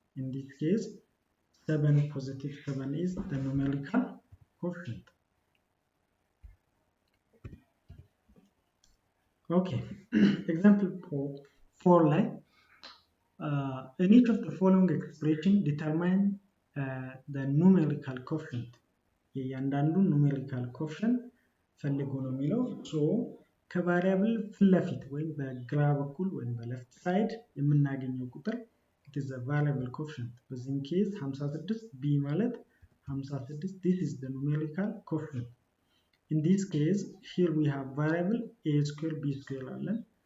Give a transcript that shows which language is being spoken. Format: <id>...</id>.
<en>In this case, 7, positive 7 is the numerical coefficient. Okay, example 4 line. In each of the following expression, determine the numerical coefficient.</en> <am>የእያንዳንዱ numerical coefficient ፈልጎ ነው የሚለው. So ከቫሪያብል ፊት ለፊት ወይም በግራ በኩል ወይም በሌፍት ሳይድ የምናገኘው ቁጥር</am> <en>it is a variable coefficient.</en> <am>በዚህም ኬዝ</am> <en>56 b</en> <am>ማለት</am> <en>56, this is the numerical coefficient. In this case, here we have variable a square b square</en> <am>አለን.</am>